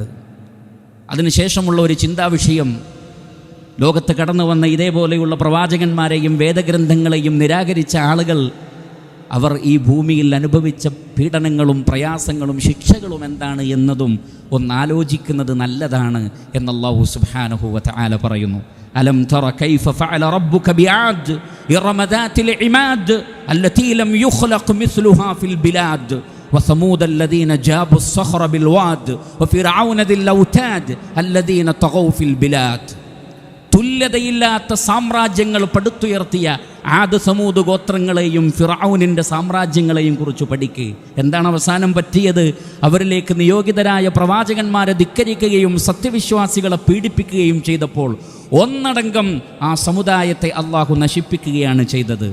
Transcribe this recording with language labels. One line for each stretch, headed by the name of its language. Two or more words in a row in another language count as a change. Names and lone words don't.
Malayalam: അതിനുശേഷമുള്ള ഒരു ചിന്താവിഷയം, ലോകത്ത് കടന്നു വന്ന ഇതേപോലെയുള്ള പ്രവാചകന്മാരെയും വേദഗ്രന്ഥങ്ങളെയും നിരാകരിച്ച ആളുകൾ അവർ ഈ ഭൂമിയിൽ അനുഭവിച്ച പീഡനങ്ങളും പ്രയാസങ്ങളും ശിക്ഷകളും എന്താണ് എന്നതും ഒന്നാലോചിക്കുന്നത് നല്ലതാണ് എന്ന് അല്ലാഹു
Arabic: سبحانه وتعالى
Malayalam: പറയുന്നു.
Arabic: ألم تر كيف فعل ربك بعاد إرم ذات العماد التي لم يخلق مثلها في البلاد وثمود الذين جابوا الصخر بالواد وفرعون ذي الاوتاد الذين طغوا في البلاد.
Malayalam: തുല്യതയില്ലാത്ത സാമ്രാജ്യങ്ങൾ പടുത്തുയർത്തിയ ആദ് സമൂദ് ഗോത്രങ്ങളെയും ഫിർഔനിൻ്റെ സാമ്രാജ്യങ്ങളെയും കുറിച്ച് പഠിക്കുക. എന്താണ് അവസാനം പറ്റിയത്? അവരിലേക്ക് നിയോഗിതരായ പ്രവാചകന്മാരെ ധിക്കരിക്കുകയും സത്യവിശ്വാസികളെ പീഡിപ്പിക്കുകയും ചെയ്തപ്പോൾ ഒന്നടങ്കം ആ സമുദായത്തെ അള്ളാഹു നശിപ്പിക്കുകയാണ് ചെയ്തത്.